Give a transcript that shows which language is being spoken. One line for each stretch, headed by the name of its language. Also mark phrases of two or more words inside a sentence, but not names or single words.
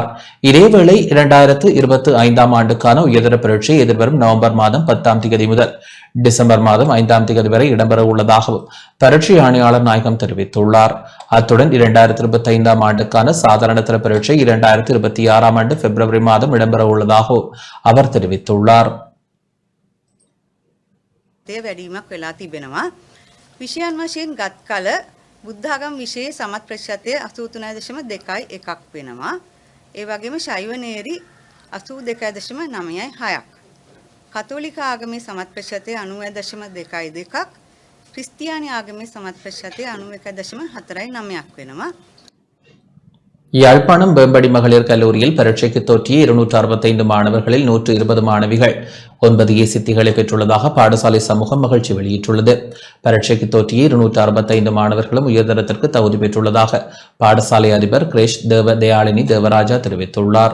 Tamil: இதேவேளை 2025ஆம் ஆண்டுக்கான உயர்தர பரீட்சை எதிர்வரும் நவம்பர் மாதம் 10ஆம் தேதி முதல் டிசம்பர் மாதம் 5ஆம் தேதி வரை இடம்பெற உள்ளதாகவும் பரீட்சை ஆணையாளர் நாயகம் தெரிவித்துள்ளார். அத்துடன் 2025ஆம் ஆண்டுக்கான சாதாரண தர பரீட்சை 2026ஆம் ஆண்டு பிப்ரவரி மாதம் இடம்பெற உள்ளதாகவும் அவர் தெரிவித்துள்ளார்.
Sinhala: වැඩිවීමක් වෙලා තිබෙනවා. විෂයන් වශයෙන් ගත් කල බුද්ධාගම විෂයේ සමත් ප්‍රතිශතය 83.21ක් වෙනවා. ඒ වගේම ශෛව නේරි 82.96ක්. කතෝලික ආගමේ සමත් ප්‍රතිශතය 90.22ක්. ක්‍රිස්තියානි ආගමේ සමත් ප්‍රතිශතය 91.49ක් වෙනවා.
Tamil: யாழ்ப்பாணம் வேம்படி மகளிர் கல்லூரியில் பரீட்சைக்கு தோற்றிய 265 மாணவர்களில் 120 மாணவிகள் 9 சித்திகளை பெற்றுள்ளதாக பாடசாலை சமூகம் மகிழ்ச்சி வெளியிட்டுள்ளது. பரீட்சைக்கு தோற்றிய 265 மாணவர்களும் உயர்தரத்திற்கு தகுதி பெற்றுள்ளதாக பாடசாலை அதிபர் கிரேஷ் தயாளினி தேவராஜா தெரிவித்துள்ளார்.